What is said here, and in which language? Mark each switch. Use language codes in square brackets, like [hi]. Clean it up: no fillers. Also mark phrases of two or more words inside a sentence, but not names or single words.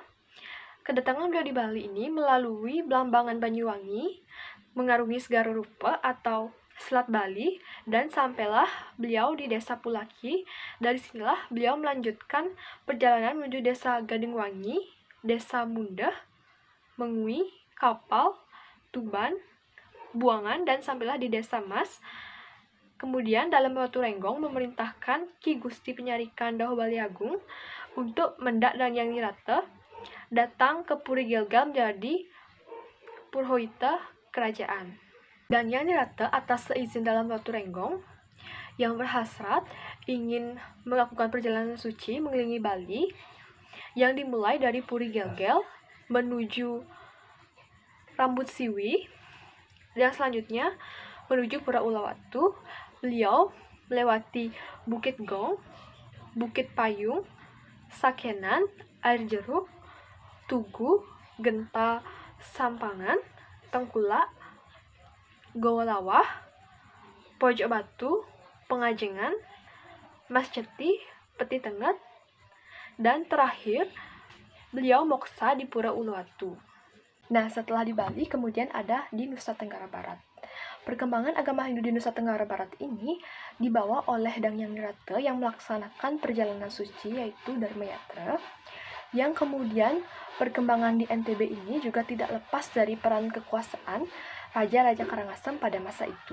[id] Kedatangan beliau di Bali ini melalui Blambangan Banyuwangi, mengarungi Segara Rupa atau Selat Bali, dan sampailah beliau di Desa Pulaki. Dari sinilah beliau melanjutkan perjalanan menuju Desa Gadingwangi, Desa Mundah, Mengui, Kapal, Tuban, Buangan, dan sampailah di Desa Mas. Kemudian dalam Watu Renggong memerintahkan Ki Gusti Penyarikan Dauh Bali Agung untuk mendak Dangyang Nirata datang ke Puri Gelgel menjadi Purhoita kerajaan. Dangyang Nirata atas seizin dalam Watu Renggong yang berhasrat ingin melakukan perjalanan suci mengelilingi Bali yang dimulai dari Puri Gelgel menuju Rambut Siwi, dan selanjutnya menuju Pura Ulawatu. Beliau melewati Bukit Gong, Bukit Payung, Sakenan, Air Jeruk, Tugu, Genta, Sampangan, Tengkulak, Goa Lawah, Pojok Batu, Pengajengan, Mas Ceti, Peti Tengat, dan terakhir beliau moksa di Pura Uluwatu. Nah, setelah di Bali, kemudian ada di Nusa Tenggara Barat. Perkembangan agama Hindu di Nusa Tenggara Barat ini dibawa oleh Dangyang Nirata yang melaksanakan perjalanan suci, yaitu Dharma Yatra, yang kemudian perkembangan di NTB ini juga tidak lepas dari peran kekuasaan Raja-Raja Karangasem pada masa itu.